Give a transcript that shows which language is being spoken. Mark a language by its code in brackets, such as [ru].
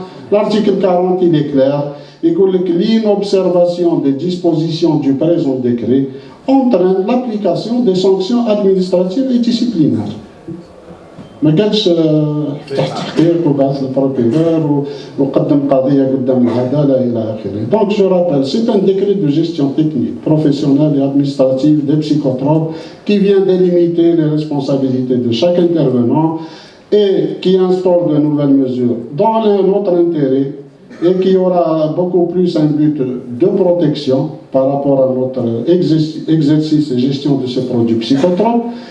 [fr] L'article 40, il est clair. Il dit que l'inobservation des dispositions du présent décret entraîne l'application des sanctions administratives et disciplinaires. [ar] ما قالش فتح تحقيق وبعث البروكيرور وقدم قضيه قدام العداله الى اخره. [fr] Donc je rappelle, c'est un décret de gestion technique, professionnelle et administrative des psychotropes qui vient délimiter les responsabilités de chaque intervenant et qui instaure de nouvelles mesures dans notre intérêt et qui aura beaucoup plus un but de protection par rapport à notre exercice et gestion de ces produits psychotropes.